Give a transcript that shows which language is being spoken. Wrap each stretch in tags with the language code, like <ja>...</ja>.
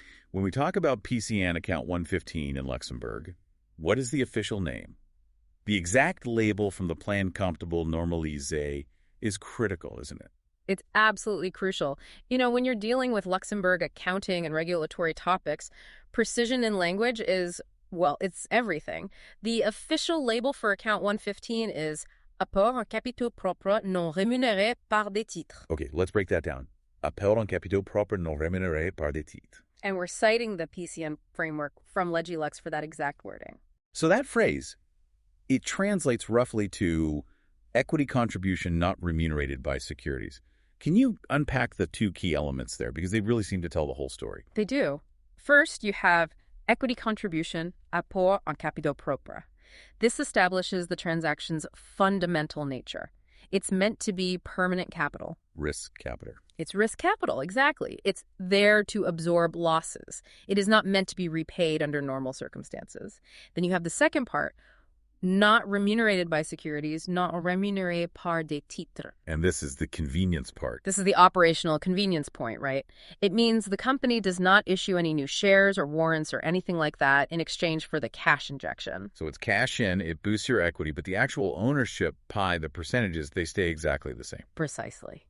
<en>When we talk about PCN account 115 in Luxembourg, what is the official name? The exact label from the Plan Comptable Normalisé is critical, isn't it? It's absolutely crucial. When you're dealing with Luxembourg accounting and regulatory topics, precision in language is, it's everything. The official label for account 115 is</en> <fr>apport en capitaux propres non rémunérés par des titres.</fr> <en>Okay, let's break that down.</en> <fr>Apport en capitaux propres non rémunérés par des titres.</fr> <en>And we're citing the PCN framework from Legilux for that exact wording. So that phrase, it translates roughly to equity contribution not remunerated by securities. Can you unpack the two key elements there? Because they really seem to tell the whole story. They do. First, you have equity contribution,</en> <fr>apport en capitaux propres.</fr> <en>This establishes the transaction's fundamental nature. It's meant to be permanent capital. Risk capital. It's risk capital, exactly. It's there to absorb losses. It is not meant to be repaid under normal circumstances. Then you have the second part, Not remunerated by securities, not</en> <fr>rémunéré par des titres.</fr> <en>And this is the convenience part. This is the operational convenience point, right? It means the company does not issue any new shares or warrants or anything like that in exchange for the cash injection. So it's cash in, it boosts your equity, but the actual ownership pie, the percentages, they stay exactly the same. Precisely.</en>